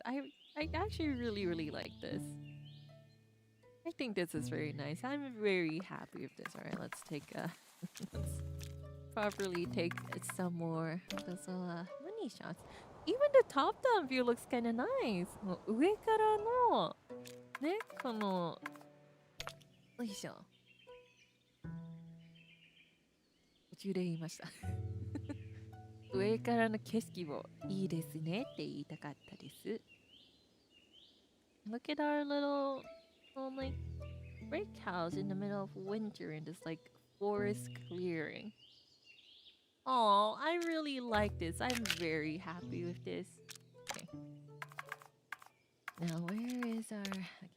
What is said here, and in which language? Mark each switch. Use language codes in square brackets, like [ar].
[en] I actually really like this. I think this is very nice. I'm very happy with this. Alright, let's take let's properly take some more those money shots. Even the top-down view looks kinda nice. [ja] 上からのね、このよいしょ。途中で言いました。上からの景色もいいですねって言いたかったです。 [en] Look at our little like brick house in the middle of winter in this like forest clearing. Oh, I really like this. I'm very happy with this. Okay. Now where is our... Okay.